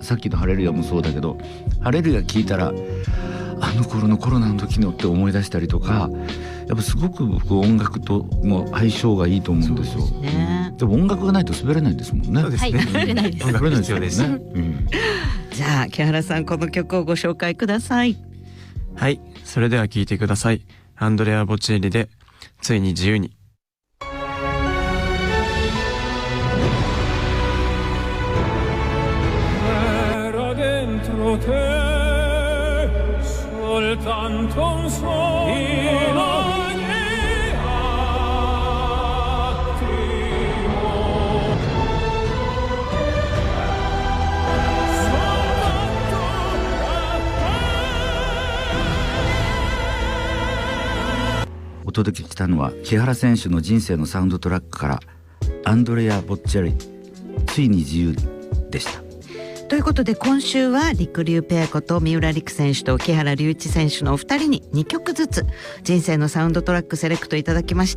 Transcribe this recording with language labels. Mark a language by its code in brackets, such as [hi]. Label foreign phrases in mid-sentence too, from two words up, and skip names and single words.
[ja] さっきのハレルヤもそうだけど、ハレルヤ聞いたらあの頃のコロナの時のって思い出したりとか、やっぱすごく僕音楽とも相性がいいと思うんですよ。でも音楽がないと滑れないんですもんね。そうですね。滑れないです。音楽必要ですね。じゃあ木原さんこの曲をご紹介ください。はい、それでは聴いてください。アンドレア・ボチェリでついに自由に。 [it] Soltanto un sogno ogni attimo, soltanto a te。 [ja] お届けしたのは木原選手の人生のサウンドトラックからアンドレア・ボッチェリついに自由でした。ということで今週は陸竜ペアこと三浦璃来選手と木原龍一選手のお二人に2曲ずつ人生のサウンドトラックセレクトいただきました。